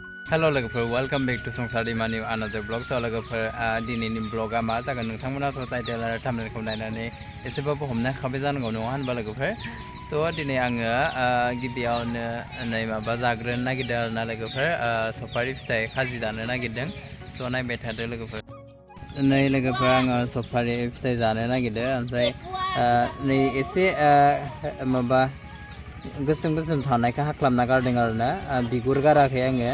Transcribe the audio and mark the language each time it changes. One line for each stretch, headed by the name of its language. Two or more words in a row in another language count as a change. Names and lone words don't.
English: Hello
Bodo: लोगोफोर
English: welcome back to Sofari
Bodo: mani
English: another blog
Bodo: so लोगोफोर दिनैनि ब्लगा मा जागोन नोंथांमोनाथ' टाइटेल आरो थाम्बनेलखौ नायनानै एसेबाबो हमनो हाबाय जानांगौ नङा होनबा लोगोफोर थ' दिनै आङो गिबियावनो नै माबा जाग्रोनो नागिरदों आरोना लोगोफोर सफारि फिथाइ खाजि जानो नागिरदों थ' नायबाय थादो लोगोफोर नै लोगोफोर आङो सफारि फिथाइ जानो नागिरदों ओमफ्राय नै एसे माबा गोसोम गोसोम थानायखौ हाख्लाबना गारदों आरोना बिगुर गाराखै आङो